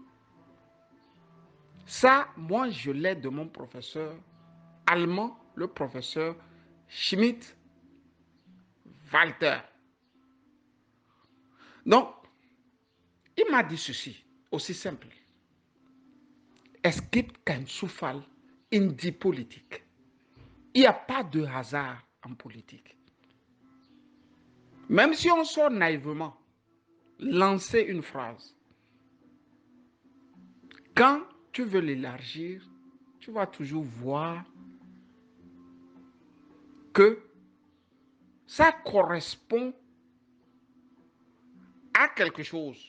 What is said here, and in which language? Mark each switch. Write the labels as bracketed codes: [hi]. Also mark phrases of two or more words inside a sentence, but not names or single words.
[fr] Ça, moi, je l'ai de mon professeur allemand, le professeur Schmidt-Walter. Donc, il m'a dit ceci, aussi simple. [de] Es gibt kein Zufall in die Politik. [fr] Il n'y a pas de hasard en politique. Même si on sort naïvement, lancer une phrase, quand tu veux l'élargir, tu vas toujours voir que ça correspond à quelque chose.